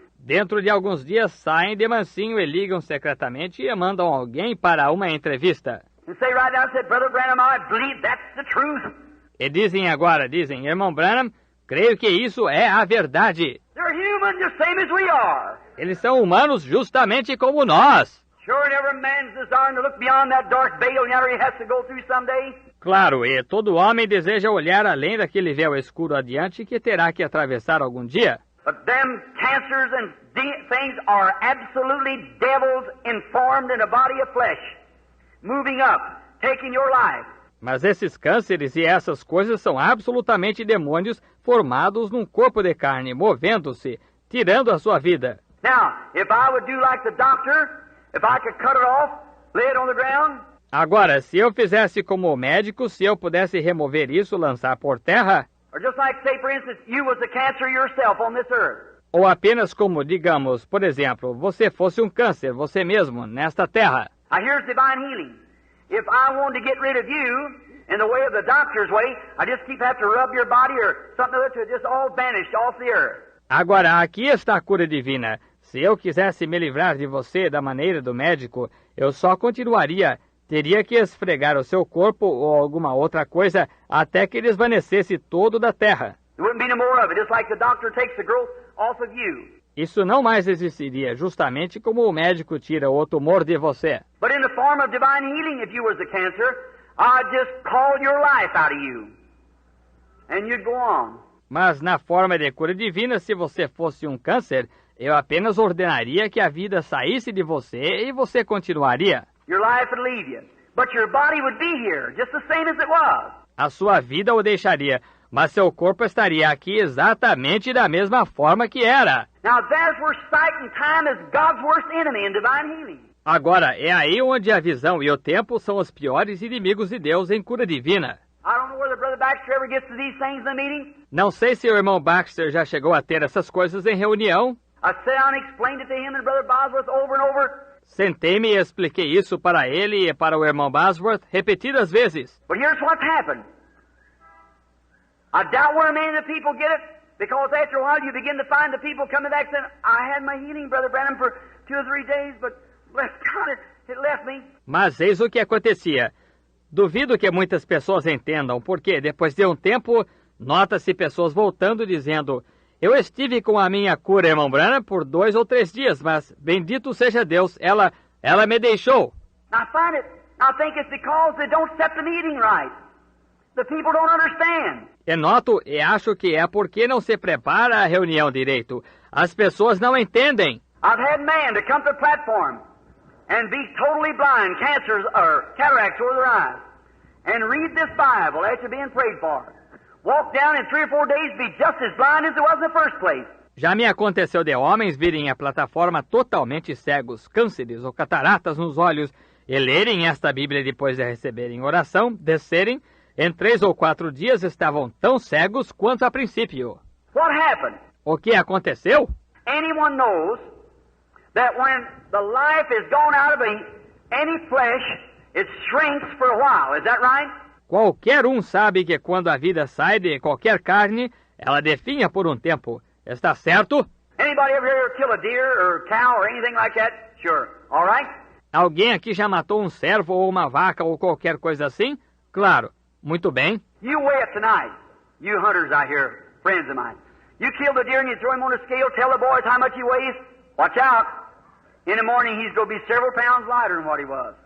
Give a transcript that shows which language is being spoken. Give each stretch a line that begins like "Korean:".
Portuguese: Dentro de alguns dias, saem de mansinho e ligam secretamente e mandam alguém para uma entrevista.
English: And say right now, said, Brother Branham, I believe that's the truth.
Portuguese: E dizem, irmão Branham, creio que isso é a verdade.
English: They're human, just same as we are.
Portuguese: Eles são humanos justamente como nós.
English: Sure, and every man's desiring to look beyond that dark veil yonder he has to go through someday.
Portuguese: Claro, e todo homem deseja olhar além daquele véu escuro adiante que terá que atravessar algum dia.
English: But them cancers and things are absolutely devils informed in a body of flesh, moving up, taking your life.
Portuguese: Mas esses cânceres e essas coisas são absolutamente demônios formados num corpo de carne, movendo-se, tirando a sua vida.
English: Now, if I would do like the doctor, if I could cut it off, lay it on the ground.
Portuguese: Agora, se eu fizesse como o médico, se eu pudesse remover isso, lançar por terra,
English: or just like, say, for instance, you was a cancer yourself on this earth.
Portuguese: Ou apenas como, digamos, por exemplo, você fosse um câncer, você mesmo, nesta terra.
English: Now here's divine healing. If I wanted to get rid of you in the way of the doctor's way, I just keep having to rub your body or something to just all vanish off the earth.
Portuguese: Agora, aqui está a cura divina. Se eu quisesse me livrar de você da maneira do médico, eu só continuaria. Teria que esfregar o seu corpo ou alguma outra coisa até que desvanecesse todo da terra.
English: There wouldn't be no more of it, just like the doctor takes the growth off of you.
Portuguese: Isso não mais existiria, justamente como o médico tira o tumor de você.
English: But in the form of divine healing, if you was a cancer, I'd just call your life out of you. And you'd go on.
Portuguese: Mas na forma de cura divina, se você fosse um câncer, eu apenas ordenaria que a vida saísse de você e você continuaria.
English: Your life would leave you. But your body would be here, just the same as it was.
Portuguese: A sua vida o deixaria, mas seu corpo estaria aqui exatamente da mesma forma que era.
English: Now there's where sight and time is God's worst enemy in divine healing.
Portuguese: Agora, é aí onde a visão e o tempo são os piores inimigos de Deus em cura divina.
English: I don't know whether Brother Baxter ever gets to these things in the meeting.
Portuguese: Não sei se o irmão Baxter já chegou a ter essas coisas em reunião.
English: I sat down and explained it to him and Brother Bosworth over and over.
Portuguese: Sentei-me e expliquei isso para ele e para o irmão Bosworth repetidas vezes.
English: But here's what's happened. I doubt where many of the people get it, because after a while you begin to find the people coming back saying, I had my healing, Brother Branham, for 2 or 3 days, but bless God, it left me.
Portuguese: Mas eis o que acontecia. Duvido que muitas pessoas entendam, porque depois de um tempo, nota-se pessoas voltando dizendo, eu estive com a minha cura, irmão Branham, por 2 ou 3 dias, mas bendito seja Deus, ela me deixou.
English: I think it's because they don't set the meeting right. The people don't understand.
Portuguese: E noto e acho que é porque não se prepara a reunião direito. As pessoas não entendem.
English: I've had men to come to the platform and be totally blind, cancers or cataracts over their eyes, and read this Bible after being prayed for. Walk down in 3 or 4 days, be just as blind as it was in the first place.
Portuguese: Já me aconteceu de homens virem à plataforma totalmente cegos, cânceres ou cataratas nos olhos, e lerem esta Bíblia depois de receberem oração, descerem, em 3 ou 4 dias estavam tão cegos quanto a princípio.
English: What happened?
Portuguese: O que aconteceu?
English: Anyone knows that when the life is gone out of any flesh, it shrinks for a while. Is that right?
Portuguese: Qualquer um sabe que quando a vida sai de qualquer carne, ela definha por um tempo. Está certo?
English: Anybody ever here kill a deer or cow or anything like that? Sure. All right?
Portuguese: Alguém aqui já matou um cervo ou uma vaca ou qualquer coisa assim? Claro. Muito bem.
English: You weigh it tonight. You hunters out here, friends of mine. You kill the deer and you throw him on a scale, tell the boys how much he weighs. Watch out. In the morning he's going to be several pounds lighter than what he was.